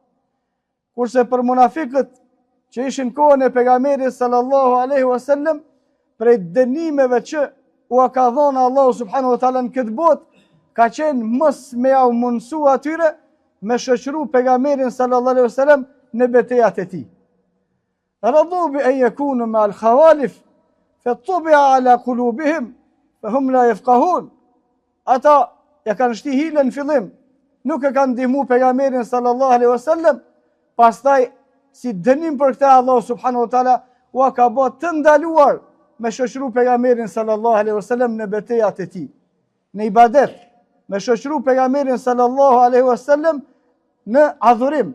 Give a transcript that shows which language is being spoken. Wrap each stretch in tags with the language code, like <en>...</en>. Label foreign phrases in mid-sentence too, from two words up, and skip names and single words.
<sq>Kurse për munafikët që ishin kohën e pejgamberit</sq> <ar>صلى الله عليه وسلم,</ar> <sq>prej dënimeve që u ka dhënë Allahu</sq> <ar>سبحانه وتعالى</ar> <sq>në këtë botë, ka qenë mos me au mundsu atyre me shoqëru pejgamberin</sq> <ar>صلى الله عليه وسلم</ar> <sq>në betejat e tij.</sq> <ar>رضوا بأن يكونوا مع الخوالف فطبع على قلوبهم فهم لا يفقهون.</ar> <sq>Ata ja kanë shti hilën në fillim, nuk e kanë ndihmu pejgamberin</sq> <ar>صلى الله عليه وسلم,</ar> <sq>pastaj si dënim për këtë Allah</sq> <ar>سبحانه وتعالى</ar> <sq>u ka bërë të ndaluar me shoqëru pejgamberin</sq> <ar>صلى الله عليه وسلم</ar> <sq>në betejat e tij, në ibadet, me shoqëru pejgamberin</sq> <ar>صلى الله عليه وسلم</ar> <sq>në adhurim.</sq>